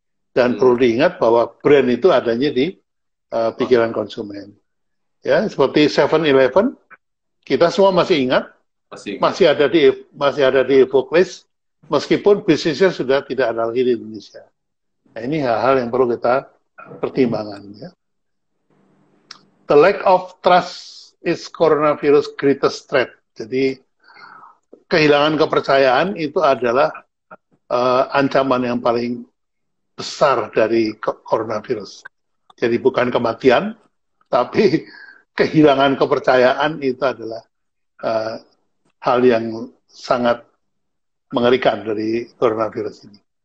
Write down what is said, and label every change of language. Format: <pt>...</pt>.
<id>Dan perlu diingat bahwa brand itu adanya di pikiran konsumen. Ya, seperti 7-Eleven, kita semua masih ingat, masih ada di Evoclist, meskipun bisnisnya sudah tidak ada lagi di Indonesia. Nah, ini hal-hal yang perlu kita pertimbangkan. Ya.</id> <en>The lack of trust is coronavirus greatest threat.</en> <id>Jadi kehilangan kepercayaan itu adalah ancaman yang paling besar dari coronavirus. Jadi bukan kematian, tapi kehilangan kepercayaan itu adalah hal yang sangat mengerikan dari coronavirus ini.</id>